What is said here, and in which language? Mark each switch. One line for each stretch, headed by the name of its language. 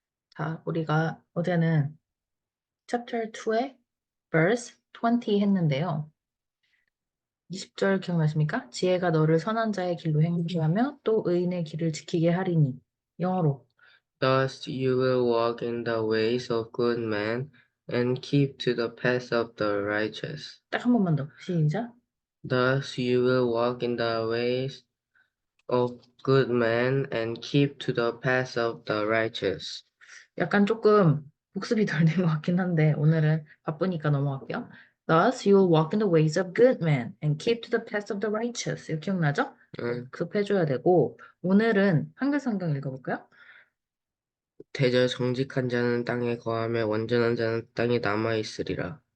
Korean: 자, 우리가 어제는 chapter 2의 verse 20 했는데요. 20절 기억나십니까? 지혜가 너를 선한 자의 길로 행하게 하며 또 의인의 길을 지키게 하리니. 영어로.
English: Thus you will walk in the ways of good men and keep to the paths of the righteous.
Korean: 딱 한 번만 더. 시작.
English: Thus you will walk in the ways of good men and keep to the paths of the righteous.
Korean: 약간 조금 복습이 덜 된 것 같긴 한데 오늘은 바쁘니까 넘어갈게요.
English: Thus you will walk in the ways of good men and keep to the paths of the righteous.
Korean: 이거 기억나죠? 응. 급해줘야 되고 오늘은 한글 성경 읽어볼까요? 대저 정직한 자는 땅에 거하며 완전한 자는 땅에 남아 있으리라.